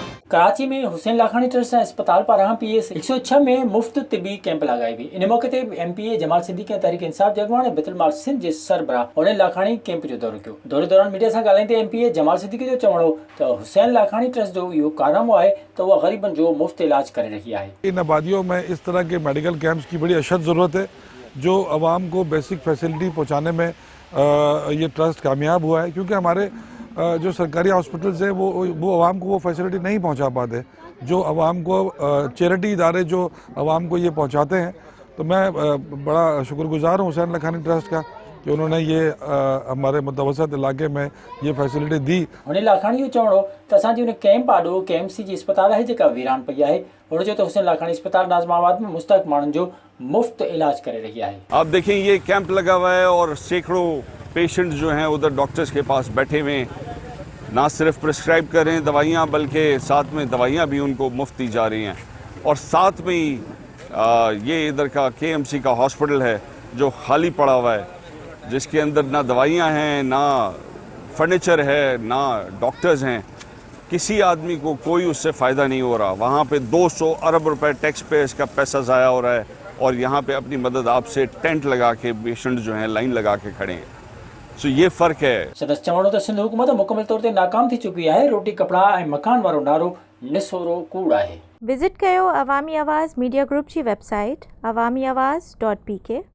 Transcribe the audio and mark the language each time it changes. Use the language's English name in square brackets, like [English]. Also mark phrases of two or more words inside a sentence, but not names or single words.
[Sindhi] कराची में हुसैन लाखानी ट्रस्ट अस्पताल पारां PA 106 में मुफ्त तिबी कैंप लगाई हुई। इन मौके ते MPA जमाल सिद्दीकी तहरीक इंसाफ जगवान ऐं बैतुल-माल सिंध जे सरबराह हुसैन लाखानी कैंप जो दौरो कयो। दौरे दौरान मीडिया सां ॻाल्हाईंदे MPA जमाल सिद्दीकी जो चवणो त हुसैन लाखानी ट्रस्ट जो इहो कारनामो आहे त उहा ग़रीबनि जो मुफ्त इलाज करे रही आहे। [Urdu] ان آبادیوں میں اس طرح کے [English] medical camps [Urdu] کی بڑی اشد ضرورت ہے، جو عوام کو [English] basic facility [Urdu] پہنچانے میں یہ ٹرسٹ کامیاب ہوا ہے، کیونکہ ہمارے جو سرکاری ہاسپٹلز ہیں وہ عوام کو وہ فیسلٹی نہیں پہنچا پاتے، جو عوام کو چیریٹی ادارے جو عوام کو یہ پہنچاتے ہیں. تو میں بڑا شکرگزار ہوں حسین لاکھانی ٹرسٹ کا کہ انہوں نے یہ ہمارے متوسط علاقے میں یہ فیسلٹی دی. [Sindhi] हुन लाखानी जो चवणो त असांजी उन कैंप आॾो KMC जी अस्पताल आहे जेका वीरान पई आहे। हुन जो त हुसैन लाखानी अस्पताल नाज़माबाद में मुस्तहक माण्हुनि जो मुफ्त इलाज करे रही है। [Urdu] آپ دیکھیں یہ کیمپ لگا ہوا ہے اور سینکڑوں پیشنٹس جو ہیں ادھر ڈاکٹرز کے پاس بیٹھے ہوئے ہیں، نہ صرف پریسکرائب کر رہے ہیں دوائیاں بلکہ ساتھ میں دوائیاں بھی ان کو مفت دی جا رہی ہیں. اور ساتھ میں ہی یہ ادھر کا KMC کا ہاسپٹل ہے جو خالی پڑا ہوا ہے، جس کے اندر نہ دوائیاں ہیں، نہ فرنیچر ہے، نہ ڈاکٹرز ہیں. کسی آدمی کو کوئی اس سے فائدہ نہیں ہو رہا. وہاں پہ 200 ارب روپے [English] tax payers [Urdu] کا پیسہ ضائع ہو رہا ہے اور یہاں پہ اپنی مدد آپ سے ٹینٹ لگا کے پیشنٹ جو ہیں لائن لگا کے کھڑے ہیں. سو یہ فرق ہے. [Sindhi] सदस्य चवणो त सिंध हुकूमत मुकम्मल तौर ते नाकाम थी चुकी है। रोटी कपड़ा ऐं मकान वारो नारो निसोरो कूड़ आहे। विज़िट कयो अवामी आवाज़ मीडिया ग्रुप जी वेबसाइट awamiawaz.pk।